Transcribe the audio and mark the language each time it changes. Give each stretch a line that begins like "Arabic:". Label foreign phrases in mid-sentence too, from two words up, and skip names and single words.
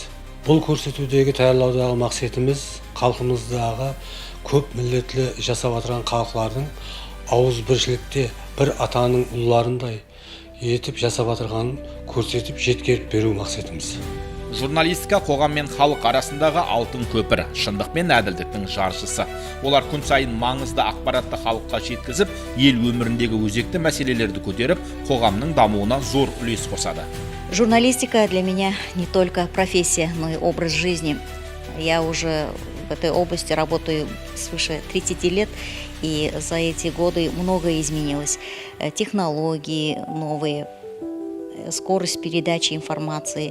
Kazakh: Бұл көрсетудегі тәйярлаудағы мақсатымыз халқымыздағы көп миллетлі жасап отырған халықтардың ауызбіршілікте бір атаның ұлларындай етіп жасап отырғанын көрсетіп жеткеріп беру мақсатымыз. Журналистика қоғам мен халық арасындағы алтын көпір, шындық пен әділдіктің жаршысы. Олар күн сайын маңызды ақпаратты халыққа жеткізіп, ел өміріндегі өзекті мәселелерді көтеріп, қоғамның дамуына зор үлес қосады.
Russian: Журналистика для меня не только профессия, но и образ жизни. Я уже в этой области работаю свыше 30 лет, и за эти годы многое изменилось. Технологии новые, скорость передачи информации.